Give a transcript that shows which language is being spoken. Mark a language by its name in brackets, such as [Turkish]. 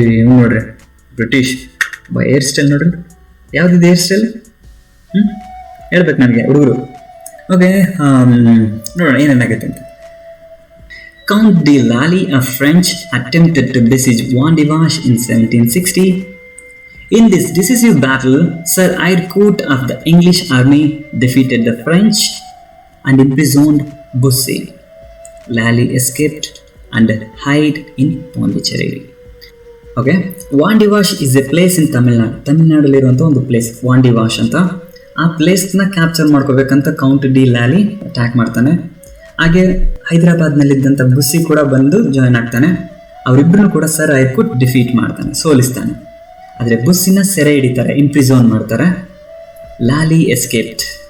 [Kannada] ನೋಡ್ರಿ British hair style ನೋಡ್ರಿ, ಯಾವ್ದಿದೆ hair style ಹೇಳ್ಬೇಕು ನನಗೆ ಹುಡುಗರು. ಓಕೆ, ನೋಡೋಣ ಏನೇನಾಗುತ್ತೆ ಅಂತ. [English] Count de Lally, a French, attempted to besiege Wandivash in 1760. In this decisive battle, Sir Eyrecourt of the English army defeated the French and imprisoned Bussy. Lally escaped and hid in Pondicherry. Okay, Wandivash is a place in Tamil Nadu. [Kannada] ತಮಿಳ್ನಾಡಲ್ಲಿರುವಂಥ ಒಂದು place Wandiwash ಅಂತ. ಆ ಪ್ಲೇಸ್ನ capture ಮಾಡ್ಕೋಬೇಕಂತ count D ಲ್ಯಾಲಿ attack ಮಾಡ್ತಾನೆ. ಹಾಗೆ ಹೈದರಾಬಾದ್ನಲ್ಲಿದ್ದಂಥ ಬುಸ್ಸಿ ಕೂಡ ಬಂದು join ಆಗ್ತಾನೆ. ಅವರಿಬ್ಬರನ್ನು ಕೂಡ sir Eyre Coote defeat ಮಾಡ್ತಾನೆ, ಸೋಲಿಸ್ತಾನೆ. ಆದರೆ ಬುಸ್ಸಿನ ಸೆರೆ ಹಿಡಿತಾರೆ, ಇಂಪ್ರಿಸೋನ್ ಮಾಡ್ತಾರೆ. ಲ್ಯಾಲಿ ಎಸ್ಕೇಪ್ಡ್.